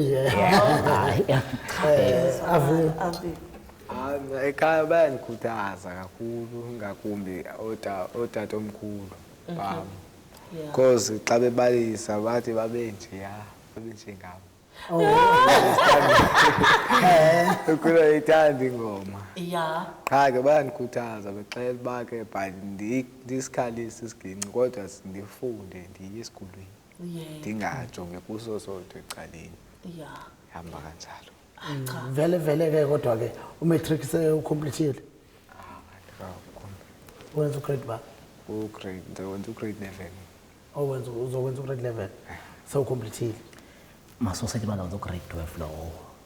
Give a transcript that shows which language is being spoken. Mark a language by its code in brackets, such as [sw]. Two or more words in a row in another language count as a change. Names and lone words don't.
[xh] ekhaya bayandikhuthaza kakhulu ngakumbi otatomkhulu bam because xa bebalisa bathi babe njengabo ukuba ithanda ingoma ya qha ke bayandikhuthaza bexela uba ke but ndisikhalise isiginci kodwa ndifunde ndiye esikolweni ndingajonge kuso sodwa ecaleni ya hamba kanjalo vele ke kodwa ke umatric sewucomplete wenza ugrade ba ugrade 11 uzokwenza ugrade 11 sewucomplete masosethi banza grade 12 lo